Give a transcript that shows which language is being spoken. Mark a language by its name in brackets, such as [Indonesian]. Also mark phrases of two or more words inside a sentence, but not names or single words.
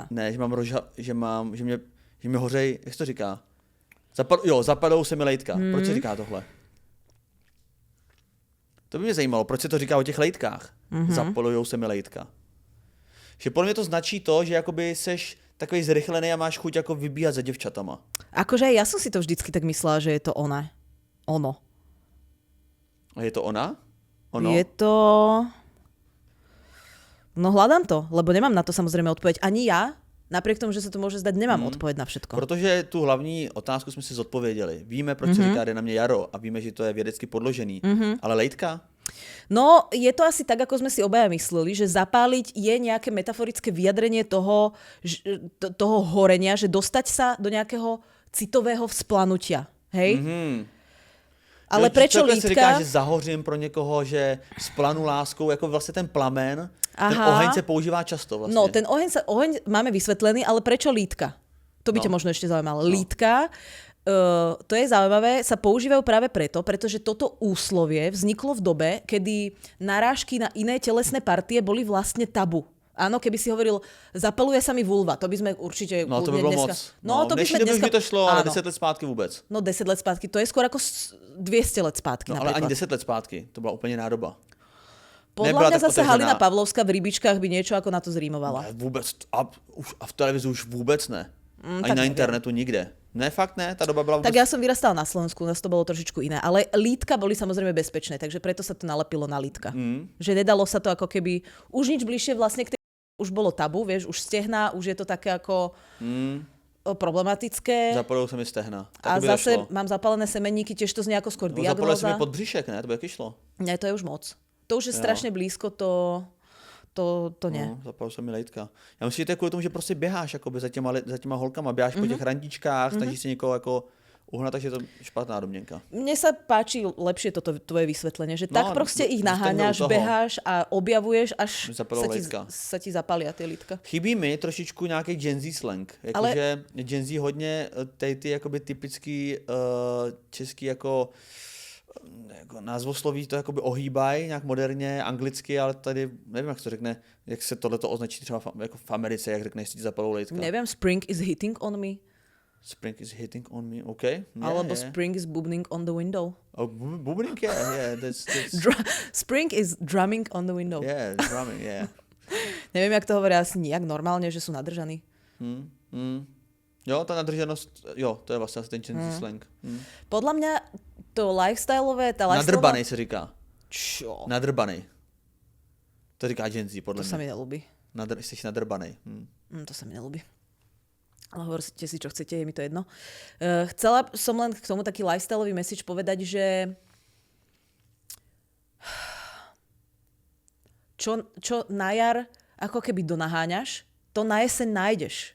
[Czech] Ne, že mě hořej, jak se to říká? Zapadou se mi lejtka. Proč se říká tohle? To by mě zajímalo, proč se to říká o těch lejtkách. Zapalujou se mi lejtka. [Slovak] Že podľa mňa to značí to, [Czech] že jakoby seš takový zrychlený a máš chuť jako vybíjať za devčatama. [Slovak] Akože aj ja som si to vždycky tak myslela, že je to ona. Ono. A je to ona? Ono? Je to... No hľadám to, lebo nemám na to samozrejme odpoveď. Ani ja, napriek tomu, že sa to môže zdať, nemám odpoveď na všetko. [Czech] Protože tu hlavní otázku jsme si zodpověděli. Víme, proč se říká, jde na mě jaro a víme, že to je vědecky podložený. Ale lejtka? [Slovak] No, je to asi tak, ako sme si obaja mysleli, že zapáliť je nejaké metaforické vyjadrenie toho horenia, že dostať sa do nejakého citového vzplanutia. Hej? Ale prečo lítka? [Czech] Se říká, že zahořím pro někoho, že splanu láskou, jako vlastně ten plamen, ten oheň se používá často vlastně. [Slovak] No, ten oheň máme vysvetlený, ale prečo lítka? To by ťa možno ešte zaujímalo. Lítka, to je zaujímavé, sa používajú práve pretože toto úslovie vzniklo v dobe, kedy narážky na iné telesné partie boli vlastne tabu. Áno, keby si hovoril, zapaluje sa mi vulva, to by sme určite... [Czech] No, to by bylo moc. [Slovak] No, to by sme dneska... [Czech] by to šlo, ale 10 let zpátky vůbec. No, 10 let zpátky, to je skôr ako 200 let zpátky. No, ale ani 10 let zpátky, to byla úplně nádoba. [Slovak] Podľa mňa zase Halina Pavlovská v Rybičkách by niečo ako na to zrímovala. [Czech] Ne, vůbec, a v televizi už vůbec ne. Ani na internetu nikde. Ne, fakt ne, [Slovak] tá doba bola... Tak ja som vyrastala na Slovensku, nás to bolo trošičku iné, ale lítka boli samozrejme bezpečné, takže preto sa to nalepilo na lítka. Že nedalo sa to ako keby, už nič bližšie vlastne k tej... Už bolo tabu, vieš, už stehna, už je to také ako problematické. Zapalujú sa mi stehna. A zase mám zapálené semenníky, tiež to znie ako skôr diagnóza. Zapalujú sa mi pod břišek, ne? [Czech] To by jaký šlo? Ne, to je už moc. [Slovak] To už je strašne blízko, to nie. No, zapalujú sa mi lejtka. Ja myslím, že to je kvôli tomu, [Czech] že prostě běháš akoby za těma holkama, běháš po těch randičkách, snažíš si někoho jako uhnať, takže je to špatná domněnka. [Slovak] Mne sa páči lepšie toto tvoje vysvetlenie, že tak proste ich naháňaš, beháš a objavuješ, až sa ti zapália tie lítka. [Czech] Chybí mi trošičku nějaký Gen Z slang. Jakože Gen Z hodně ty jakoby typický český jako názvosloví to jakoby ohýbají nějak moderně, anglicky, ale tady nevím, jak se to řekne, jak se tohleto označí třeba jako v Americe, jak řekne, jestli ti zapalou lejtka. Nevím, [English] spring is hitting on me. Spring is hitting on me, OK. Yeah, alebo spring is booming on the window. Oh, booming, yeah. That's... Spring is drumming on the window. Yeah, drumming, yeah. [Slovak] Neviem, jak to hovoria asi nijak normálne, že sú nadržaní. [Czech] Jo, ta nadržanost, jo, to je vlastně asi ten Gen Z slang. [Slovak] Podľa mňa to lifestyleové, tá lifestyleová... [Czech] Nadrbanej se říká. [Slovak] Čo? [Czech] Nadrbanej. To říká Gen Z, podle mě. [Slovak] To sa mi nelúbi. [Czech] Jsi nadrbanej. [Slovak] To sa mi nelúbi. Ale hovorte si, čo chcete, je mi to jedno. Chcela som len k tomu taký lifestyleový message povedať, že čo na jar ako keby donaháňaš, to na jeseň nájdeš.